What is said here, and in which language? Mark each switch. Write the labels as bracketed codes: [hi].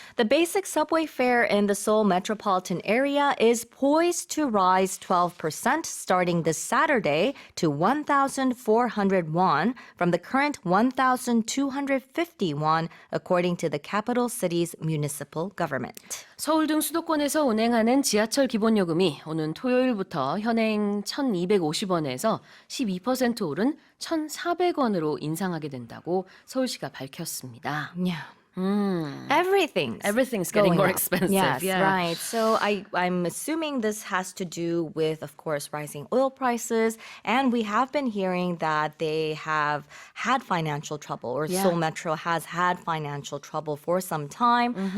[en] The basic subway fare in the Seoul metropolitan area is poised to rise 12% starting this Saturday to 1,400 won from the current 1,250 won, according to the capital city's municipal government. [ko] 서울 등 수도권에서 운행하는 지하철 기본요금이 오는 토요일부터 현행 1,250원에서 12% 오른 1,400원으로 인상하게 된다고 서울시가 밝혔습니다. [en] Yeah. Everything's getting more up. expensive. Yes, yeah. right. So I'm assuming this has to do with, of course, rising oil prices. And we have been hearing that they have had financial trouble, or Seoul Metro has had financial trouble for some time.